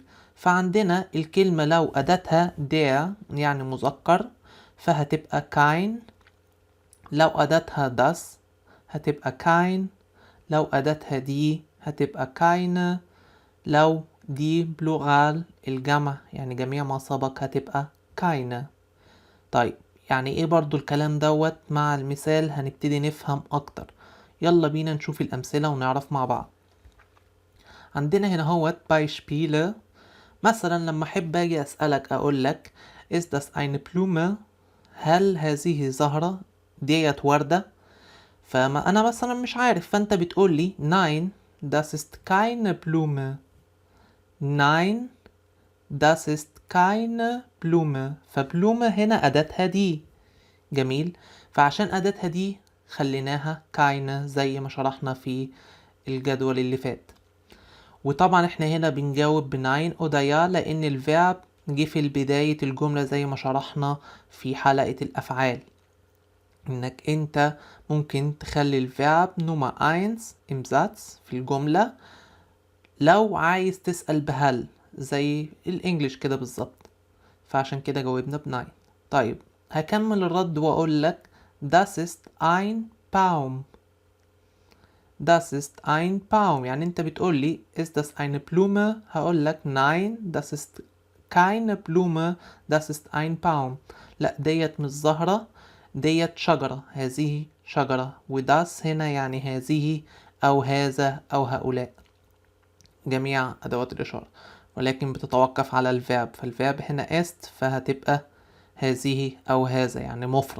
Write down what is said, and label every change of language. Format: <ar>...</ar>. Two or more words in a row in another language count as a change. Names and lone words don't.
<ar>فعندنا الكلمة لو أداتها der يعني مذكر فهتبقى كاين، لو أداتها das هتبقى كاين، لو أداتها دي هتبقى كاينه، لو دي بلورال الجمع يعني جميع ما سبق هتبقى كاينه. طيب يعني ايه برضو الكلام دوت؟ مع المثال هنبتدي نفهم اكتر. يلا بينا نشوف الامثلة ونعرف مع بعض. عندنا هنا</ar> <de>heute Beispiele.</de> <ar>مثلا لما احب اجي اسألك اقولك</ar> <de>is das eine Blume،</de> <ar>هل هذه زهرة؟ ديت وردة. فما انا مثلا مش عارف، فانت بتقولي</ar> <de>nein das ist keine Blume. nein das ist keine Blume.</de> <ar>فبلومة هنا أداتها دي. جميل. فعشان أداتها دي خليناها keine زي ما شرحنا في الجدول اللي فات. وطبعا احنا هنا بنجاوب بناين أو دايا لأن الفيرب جه في بداية الجملة زي ما شرحنا في حلقة الأفعال، إنك أنت ممكن تخلي الفيرب نمرة 1</ar> <de>im Satz</de> <ar>في الجملة لو عايز تسأل بهل زي الانجليش كده بالظبط، فعشان كده جاوبنا بناين. طيب هكمل الرد واقول لك</ar> <de>das ist ein Baum. das ist ein Baum</de> <ar>يعني انت بتقول لي</ar> <de>ist das eine Blume،</de> <ar>هقول لك</ar> <de>nein das ist keine Blume das ist ein Baum.</de> <ar>لا ديت مش زهرة، ديت شجرة، هذه شجرة، وداس هنا يعني هذه او هذا او هؤلاء، جميع أدوات الإشارة، ولكن بتتوقف على الفيرب، فالفيرب هنا است فهتبقى هذه أو هذا يعني مفرد.</ar>